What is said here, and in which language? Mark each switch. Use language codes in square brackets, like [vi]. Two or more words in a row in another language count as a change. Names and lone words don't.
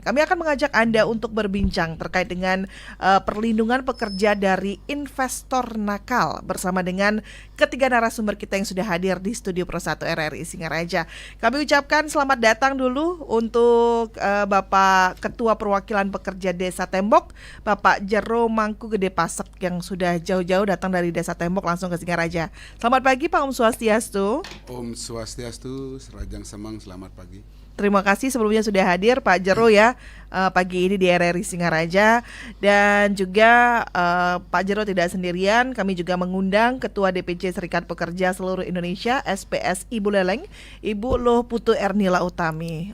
[id] Kami akan mengajak Anda untuk berbincang terkait dengan perlindungan pekerja dari investor nakal bersama dengan ketiga narasumber kita yang sudah hadir di Studio Pro 1 RRI Singaraja. Kami ucapkan selamat datang dulu untuk Bapak Ketua Perwakilan Pekerja Desa Tembok, Bapak Jero Mangku Gede Pasek yang sudah jauh-jauh datang dari Desa Tembok langsung ke Singaraja. Selamat pagi Pak, [ban] Om Swastiastu. Om Swastiastu, Serajang Semang, [id] selamat pagi. Terima kasih sebelumnya sudah hadir Pak Jero ya pagi ini di RRI Singaraja. Dan juga Pak Jero tidak sendirian, kami juga mengundang Ketua DPC Serikat Pekerja Seluruh Indonesia SPSI Buleleng, Ibu Loh Putu Ernila Utami.